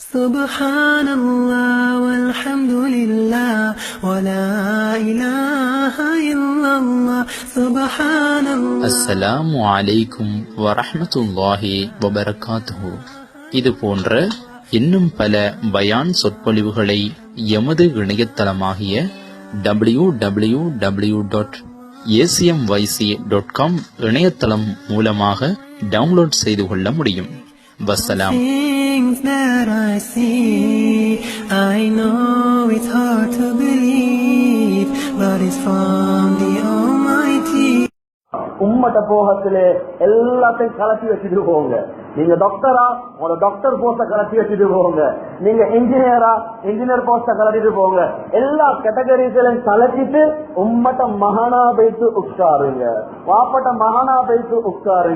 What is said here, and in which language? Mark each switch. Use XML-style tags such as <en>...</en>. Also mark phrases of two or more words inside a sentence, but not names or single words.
<ar>سبحان الله والحمد لله ولا إله إلا الله سبحان الله. السلام عليكم ورحمة الله وبركاته.</ar> <ta>இது போன்ற இன்னும் பல பயான் சொற்பொழிவுகளை எமது இணையதளமாகிய www.acmyc.com இணையதளம் மூலமாக டவுன்லோட் செய்து கொள்ள முடியும். வஸ்ஸலாம்.</ta> <en>Things that I see, I know it's hard to believe, but it's from the Almighty.</en> <ta>உம்மட்ட போகத்திலே எல்லாத்தையும் கலட்டி வச்சுட்டு போங்க. நீங்க டாக்டரா, உங்களோட டாக்டர் போஸ்ட கலட்டி வச்சுட்டு போங்க. நீங்க இன்ஜினியரா, இன்ஜினியர் போஸ்ட கலட்டிட்டு போங்க. எல்லா கேட்டகரிகளையும் கலட்டிட்டு உம்மட்ட மகனா வைத்து உட்காருங்க, வாப்பட்ட மகனா வைத்து உட்காருங்க.</ta>